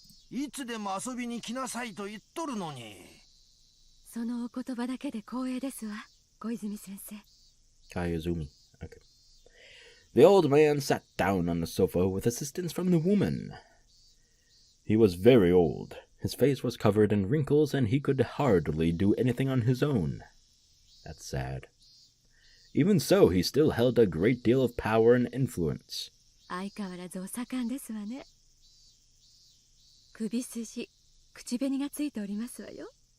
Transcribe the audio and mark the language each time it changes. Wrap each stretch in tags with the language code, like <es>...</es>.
<ja>いつでも遊びに来なさいと言っとるのに。そのお言葉だけで光栄ですわ、小泉先生。</ja> <en>Kayazumi. Okay. The old man sat down on the sofa with assistance from the woman. He was very old. His face was covered in wrinkles, and he could hardly do anything on his own. That's sad. Even so, he still held a great deal of power and influence.</en> <ja>相変わらずお盛んですわね。首筋、口紅がついておりますわよ。</ja>